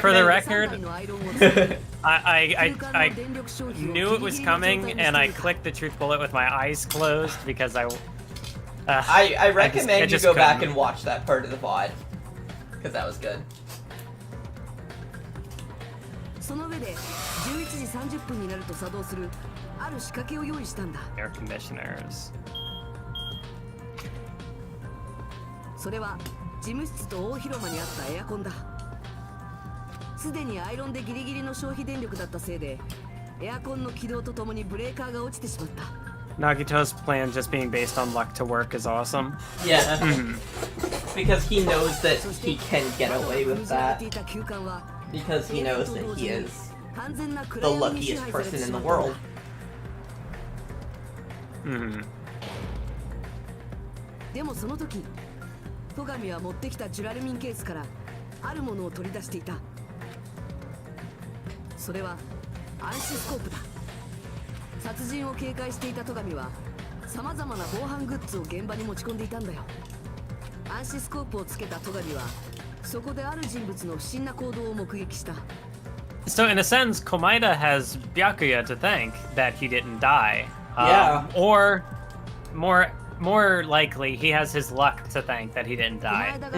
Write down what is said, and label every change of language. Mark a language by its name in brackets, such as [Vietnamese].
[English] For the record, I knew it was coming, and I clicked the truth bullet with my eyes closed because I recommend you go back and watch that part of the VOD, because that was good. [Japanese] その上で11時30分になると作動するある仕掛けを用意したんだ。 [English] Air conditioners. [Japanese] それは事務室と大広間にあったエアコンだ。すでにアイロンでギリギリの消費電力だったせいで、エアコンの起動とともにブレーカーが落ちてしまった。 [English] Nagito's plan just being based on luck to work is awesome. Yeah. Because he knows that he can get away with that. Because he knows that he is the luckiest person in the world. [Japanese] でもその時、戸上は持ってきたジュラルミンケースからあるものを取り出していた。それは暗視スコープだ。殺人を警戒していた戸上は様々な防犯グッズを現場に持ち込んでいたんだよ。暗視スコープをつけた戸上はそこである人物の不審な行動を目撃した。 [English] So in a sense, Komaeda has Byakuya to thank that he didn't die. Yeah. Or more likely, he has his luck to thank that he didn't die.